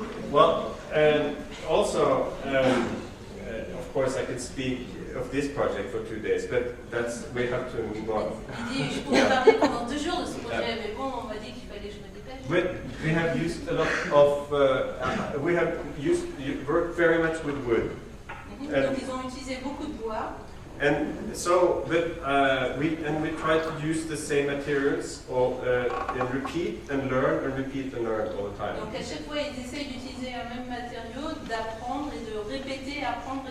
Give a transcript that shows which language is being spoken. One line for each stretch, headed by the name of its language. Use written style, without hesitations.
English: Well, also, of course, I could speak of this project for 2 days, but we have to move on.
French: Il dit, je pourrais parler pendant 2 jours de ce projet, mais bon, on m'a dit qu'il fallait que je me dépêche.
English: We have used a lot of, we have worked very much with wood.
French: Donc ils ont utilisé beaucoup de bois.
English: And so, we try to use the same materials, and repeat and learn all the time.
French: Donc à chaque fois, ils essayent d'utiliser un même matériau, d'apprendre et de répéter, apprendre.